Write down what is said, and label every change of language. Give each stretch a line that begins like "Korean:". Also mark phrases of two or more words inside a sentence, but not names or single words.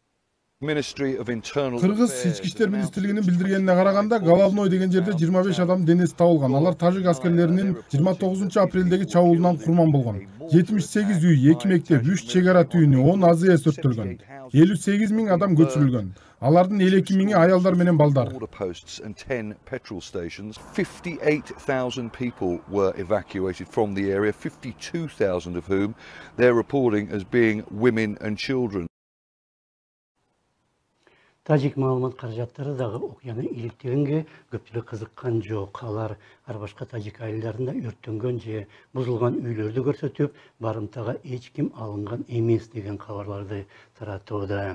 Kyrgyz: Кыргыз ички иштер министрлигинин билдиргенине караганда, Головной деген жерде 25 адам денеси табылган. Алар тажик аскерлеринин 29 апрелдеги чабуулунан курман болгон. 78 үй, 2 мектеп, 3 чегара түйүнү, 10 АЗС өрттөлгөн. 58 000 адам көчүрүлгөн. Алардын 52 000 аялдар менен балдар.
English: 58,000 people were evacuated from the area, 52,000 of whom they're reporting as being women and children.
Kyrgyz: Тажик маалымат каражаттары дагы окуяны иликтегенге көпчүлүк кызыккан жок. Алар ар башка тажик айылдарында өрттөнгөн же бузулган үйлөрдү көрсөтүп, барымтага эч ким алынган эмес деген кабарларды таратууда.